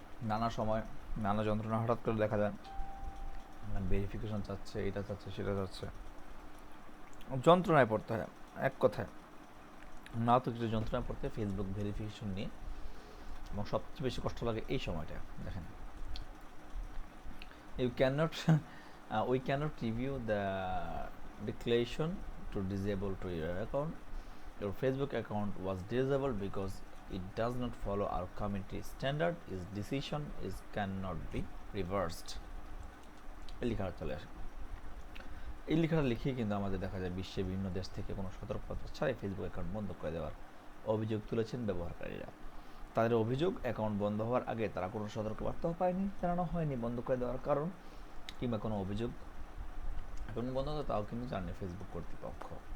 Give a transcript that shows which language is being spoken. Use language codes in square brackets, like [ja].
[bn] নানা সময় নানা যন্ত্রণা হঠাৎ করে দেখা যায়, ভেরিফিকেশন চাচ্ছে, এটা চাচ্ছে, সেটা চাচ্ছে, যন্ত্রণায় পড়তে হয়। এক কথায় না তো কিছু যন্ত্রণায় পড়তে ফেসবুক ভেরিফিকেশন নিয়ে। এবং সবচেয়ে বেশি কষ্ট লাগে এই সময়টা। [en] দেখেন, you cannot we cannot review the declaration to disable to your account. Your Facebook account was disabled because it does not follow our community standard. Its decision is cannot be reversed. [bn] এই লেখাটা চলে আসে। এই লেখাটা লিখেই কিন্তু আমাদের দেখা যায় বিশ্বের বিভিন্ন দেশ থেকে কোনো সতর্কতা ছাড়াই ফেসবুক অ্যাকাউন্ট বন্ধ করে দেওয়ার অভিযোগ তুলেছেন ব্যবহারকারীরা। তাদের অভিযোগ, অ্যাকাউন্ট বন্ধ হওয়ার আগে তারা কোনো সতর্কবার্তাও পায়নি, জানানো হয়নি বন্ধ করে দেওয়ার কারণ, কিংবা কোনো অভিযোগ অ্যাকাউন্ট বন্ধ হতো তাও কিন্তু জানে ফেসবুক কর্তৃপক্ষ।